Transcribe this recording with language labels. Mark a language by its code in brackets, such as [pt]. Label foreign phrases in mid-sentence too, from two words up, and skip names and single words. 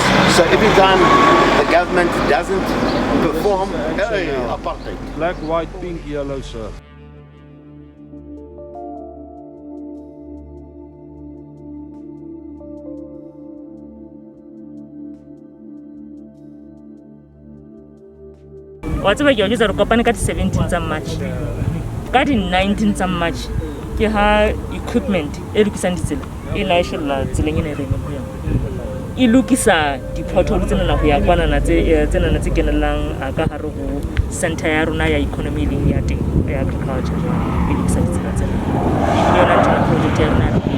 [en] So every time the government doesn't perform, hey, apartheid. Black, white, pink, yellow, sir. Whatever you use, [st] kopane ka 17 tsa March ka di 19 tsa March ke ha equipment e lokisang ditsela e la shella tseleng ene re mo ya e lokisa di pothole tsena na go ya kwana na tse kenelang ka hare go center ya rona ya economy le ya teng ya agriculture e lokisa ditsela tsena e yona tona project ya rona